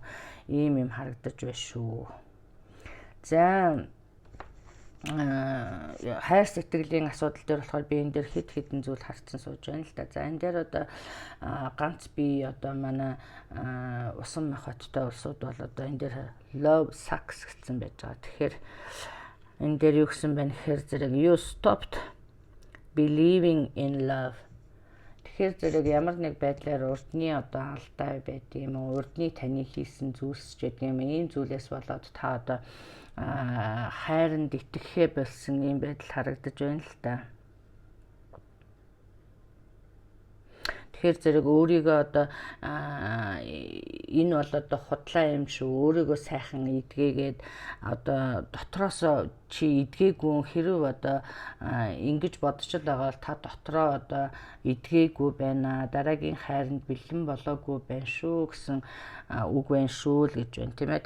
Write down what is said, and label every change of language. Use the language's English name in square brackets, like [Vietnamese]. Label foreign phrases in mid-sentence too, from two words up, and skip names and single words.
[Mongolian] Ийм юм харагдаж байна шүү. За хайр сэтгэлийн асуудал дээр болохоор би энэ дээр хэд хэдэн зүйл харцсан сууж байна л да. За энэ дээр одоо ганц би одоо манай Усан Махбаттай улсууд бол одоо энэ дээр [English] love sucks [Mongolian] гэсэн байж байгаа. Тэгэхээр энэ дээр юу гэсэн байна гэхээр зэрэг [English] you stopped believing in love. [Mongolian] Тэгэхээр зэрэг ямар нэг байдлаар урдны одоо алдаа байдаг юм уу, урдны таны хийсэн зүйлс ч гэдэг юм, ийм зүйлээс болоод та одоо хайранд итгэхээ болсон ийм байдал харагдаж байна л да. Тэгэхээр зэрэг өөрийгөө одоо энэ бол одоо худлаа юм шүү, өөрийгөө сайхан эдгээгээд одоо дотроосоо чи эдгээгүй хэрв одоо ингэж бодож байгаа бол та дотроо одоо эдгээгүй байна, дараагийн хайранд бэлэн болоогүй байна шүү гэсэн үг байна шүү л гэж байна тийм ээ.